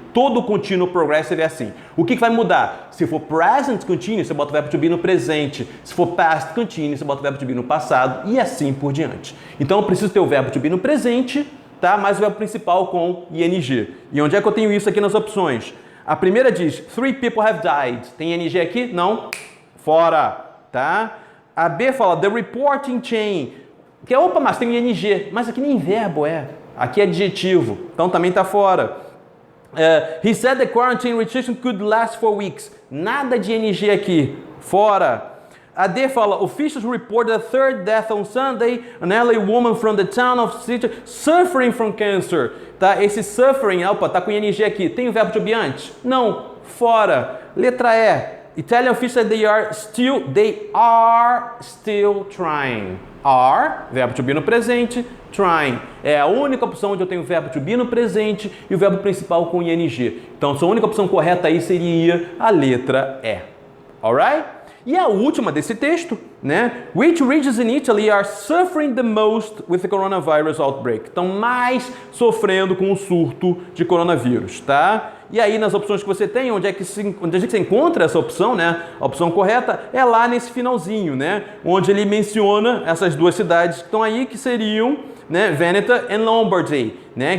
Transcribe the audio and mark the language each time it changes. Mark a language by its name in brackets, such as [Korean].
[Portuguese] Todo contínuo progressive é assim. O que vai mudar? Se for present continuous, você bota o verbo to be no presente. Se for past continuous, você bota o verbo to be no passado e assim por diante. Então eu preciso ter o verbo to be no presente, tá? Mais o verbo principal com ing. E onde é que eu tenho isso aqui nas opções? A primeira diz, [English] 3 people have died. [Portuguese] Tem ing aqui? Não. Fora, tá? A B fala, the reporting chain. Que é, opa, mas tem ing. Mas aqui nem verbo é. Aqui é adjetivo. Então também está fora. [English] He said the quarantine restriction could last for weeks. [Portuguese] Nada de ing aqui. Fora. A D fala, [English] officials reported a third death on Sunday, an LA woman from the town of City suffering from cancer. [Portuguese] Tá? Esse suffering, opa, tá com ing aqui. Tem o verbo to be antes? Não. Fora. Letra E. [English] Italian officials, they are still trying. [Portuguese] Are, verbo to be no presente, trying. É a única opção onde eu tenho o verbo to be no presente e o verbo principal com ing. Então, a única opção correta aí seria a letra E. Alright? E a última desse texto, né? [English] Which regions in Italy are suffering the most with the coronavirus outbreak? [Portuguese] Estão mais sofrendo com o surto de coronavírus, tá? E aí nas opções que você tem, onde é que você encontra essa opção, né? A opção correta é lá nesse finalzinho, né? Onde ele menciona essas duas cidades que estão aí, que seriam, né, Veneta e Lombardy, né?